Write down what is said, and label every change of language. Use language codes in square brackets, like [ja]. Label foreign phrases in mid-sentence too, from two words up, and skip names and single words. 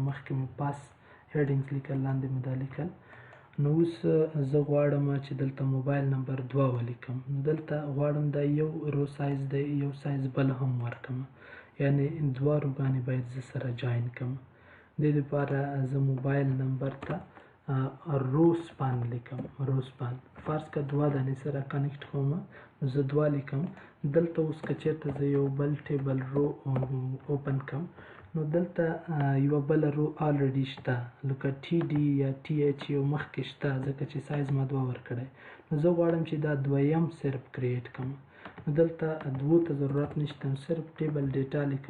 [ps] مخکې مې پاس هیډینګز لیکل، لاندې مې دا لیکل. نو اوس زه غواړم چې دلته [en] mobile number [ps] دوه ولیکم. نو دلته غواړم دا یو [en] row size [ps] دی، یو سایز بل هم ورکړم، یعنې دوه روګانې باید زه سره جوین کړم. دې دپاره زه [en] mobile number [ps] ته [en] row span [ps] لیکم. [en] row span [ps] فرض که دوه دانې سره کنیکټ کوم، زه 2 لیکم. دلته اوس که چېرته زه یو بل [en] table row [ps] اوپن کړم نو دلته یوه بله رو آلریډي شته لکه ټي ډي یا ټي ایچ یو مخکې شته ځکه چې سایز ما 2 ورکړی. نو زه غواړم چې دا دویم صرف کریټ کړم. نو دلته 2 ته ضرورت نشته، صرف [en] table data [ps] لیکم.